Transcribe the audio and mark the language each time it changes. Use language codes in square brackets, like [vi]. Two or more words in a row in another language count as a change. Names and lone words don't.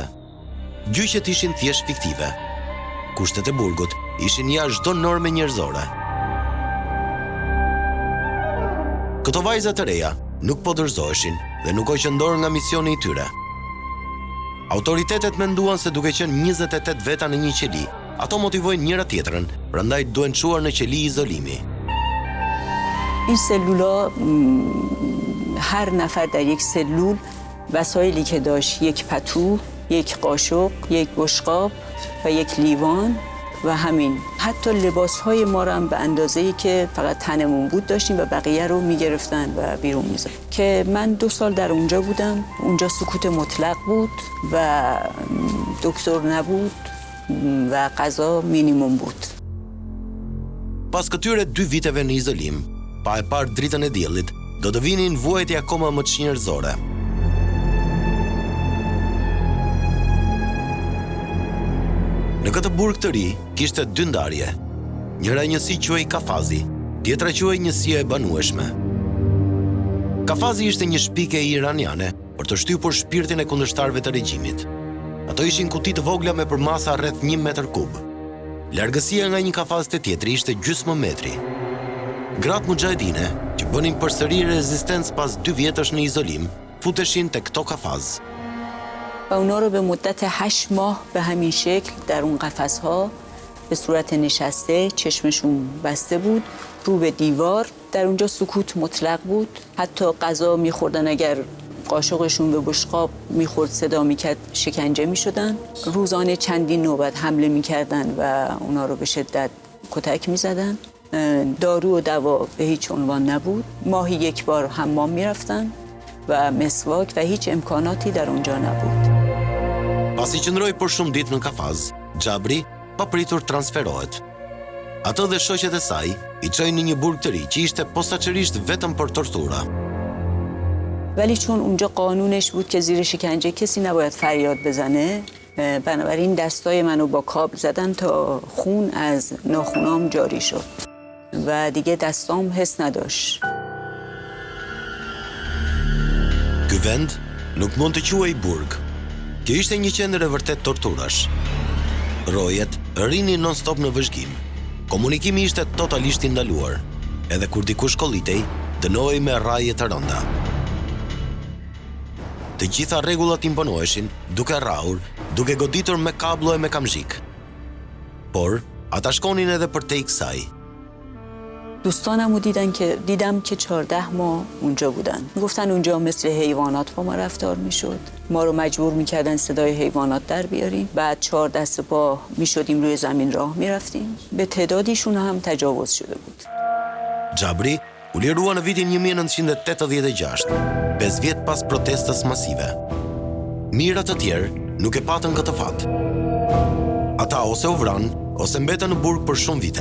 [sq] Gjyqet ishin thjesht fiktive. Kushtet e burgut ishin jashtë çdo norme njerëzore. Këto vajza të reja nuk po dorëzoheshin dhe nuk u qëndor nga misioni i tyre. Autoritetet menduan se duke qenë 28 veta në një qeli, ato motivojnë njëra tjetrën, prandaj duhen çuar në qeli izolimi. [fa] این سلولا هر نفر در یک سلول وسایلی که داشت یک پتو، یک قاشق، یک بشقاب و یک لیوان و همین. حتی لباسهای ما رو هم به اندازه‌ای که فقط تنمون بود داشتیم و بقیه رو میگرفتن و بیرون می‌ذاشتن. که من 2 سال در اونجا بودم. اونجا سکوت مطلق بود و دکتر نبود و غذا مینیمم بود. [sq] Pas këtyre 2 viteve në izolim, pa e parë dritën e diellit, do të vinin vuajtje akoma më të shnjërzore. Në këtë burg të ri, kishte 2 ndarje. Njëra njësi quhej Kafazi, tjetra quhej njësia e banueshme. Kafazi ishte një shpike iraniane për të shtypur shpirtin e kundërshtarëve të regjimit. Ato ishin kuti të vogla me përmasa rreth 1 metër kub. Largësia nga një kafaz te tjetri ishte gjysmë metri. Gratë muxhahedine, që bënin përsëri rezistencë pas 2 vjetësh në izolim, futeshin te këto kafaz. [fa] و اونا رو به مدت 8 ماه به همین شکل در اون قفس‌ها به صورت نشسته، چشمشون بسته بود، رو به دیوار، در اونجا سکوت مطلق بود. حتی غذا می‌خوردن، اگر قاشقشون به بشقاب می‌خورد صدا می‌کرد، شکنجه می‌شدن. روزانه چندین نوبت حمله می‌کردن و اونا رو به شدت کتک می‌زدن. دارو و دوا به هیچ عنوان نبود. ماهی 1 بار حمام می‌رفتن و مسواک و هیچ امکاناتی در اونجا نبود. [sq] Pasi qëndroi për shumë ditë në kafaz, Xhabri papritur transferohet. Ato dhe shoqet e saj i çojnë në një burg të ri që ishte posaçërisht vetëm për tortura. [fa] ولی چون اونجا قانونش بود که زیر شکنجه کسی نباید فریاد بزنه، بنابراین دستای منو با کابل زدن تا خون از ناخونام جاری شد و دیگه دستام حس نداشت. [sq] Ky vend nuk mund të quhej burg. Kjo ishte një qendër e vërtet torturash. Rojet rrinin non-stop në vëzhgim. Komunikimi ishte totalisht i ndaluar. Edhe kur dikush kollitej, dënohej me rraje të rënda. Të gjitha rregullat imponoheshin, duke rrahur, duke goditur me kablo e me kamzhik. Por ata shkonin edhe përtej kësaj. [fa] دوستانم رو دیدم که 14 ماه اونجا بودن. گفتن اونجا مثل حیوانات با ما رفتار میشد. ما رو مجبور میکردن صدای حیوانات در بیاریم. بعد 4 دست پا میشدیم روی زمین راه میرفتیم. به تعدادیشون هم تجاوز شده بود. [sq] Xhabri u lirua në vitin 1986, 5 vjet pas protestës masive. Mirat të tjerë nuk e patën këtë fat. Ata ose u vranë, ose mbetën në burg për shumë vite.